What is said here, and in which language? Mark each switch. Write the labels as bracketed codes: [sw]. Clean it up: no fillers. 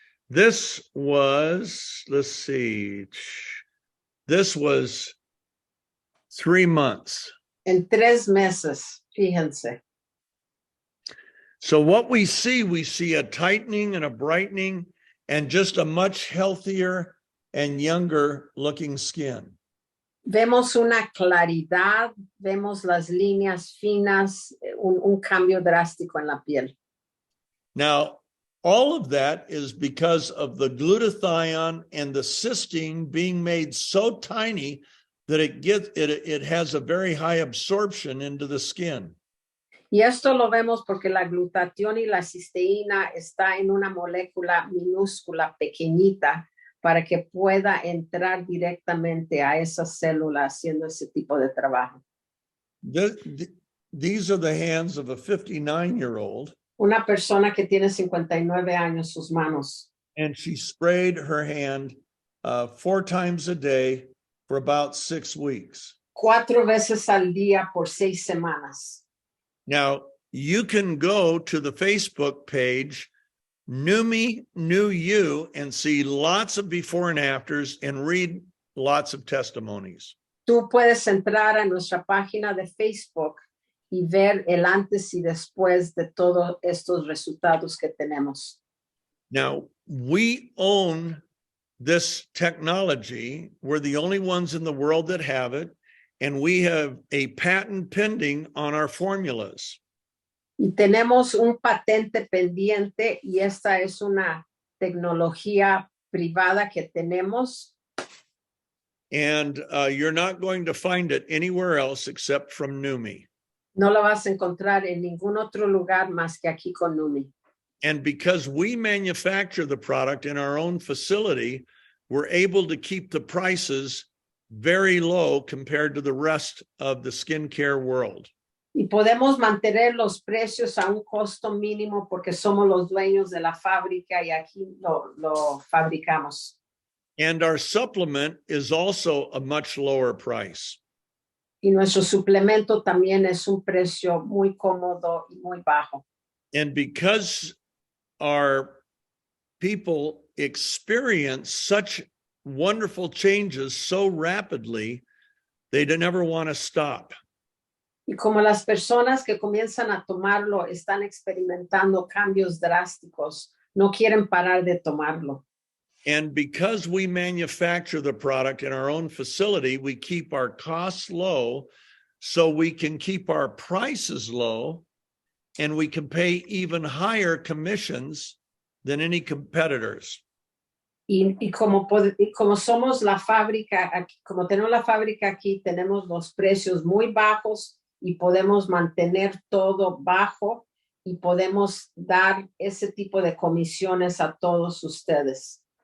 [en] This was, let's see, this was 3 months. [es] En 3 meses, fíjense. [en] So what we see a tightening and a brightening and just a much healthier and younger looking skin. [es] Vemos una claridad, vemos las líneas finas, un cambio drástico en la piel. [en] Now, all of that is because of the glutathione and the cysteine being made so tiny that it has a very high absorption into the skin. [es] Y esto lo vemos porque la glutatión y la cisteína está en una molécula minúscula, pequeñita, para que pueda entrar directamente a esa célula haciendo ese tipo de trabajo. [en] These are the hands of a 59-year-old, [es] Una persona que tiene 59 años, sus manos, [en] and she sprayed her hand 4 times a day for about 6 weeks. [es] 4 veces al día por 6 semanas. [en] Now, you can go to the Facebook page, New Me, New You, and see lots of before and afters and read lots of testimonies. [es] Tú puedes entrar a nuestra página de Facebook y ver el antes y después de todos estos resultados que tenemos. [en] Now, we own this technology. We're the only ones in the world that have it, and we have a patent pending on our formulas. [es] Y tenemos un patente pendiente y esta es una tecnología privada que tenemos. [en] And you're not going to find it anywhere else except from Numi. [es] No la vas a encontrar en ningún otro lugar más que aquí con Numi. [en] And because we manufacture the product in our own facility, we're able to keep the prices very low compared to the rest of the skincare world. [es] Y podemos mantener los precios a un costo mínimo porque somos los dueños de la fábrica y aquí lo fabricamos. [en] And our supplement is also a much lower price. [es] Y nuestro suplemento también es un precio muy cómodo y muy bajo. [en] And because our people experience such wonderful changes so rapidly, they never want to stop. [es] Y como las personas que comienzan a tomarlo están experimentando cambios drásticos, no quieren parar de tomarlo. [en] And because we manufacture the product in our own facility, we keep our costs low so we can keep our prices low, and we can pay even higher commissions than any competitors. [es] Y como somos la fábrica, como tenemos la fábrica aquí, tenemos los precios muy bajos y podemos mantener todo bajo y podemos dar ese tipo de comisiones a todos ustedes.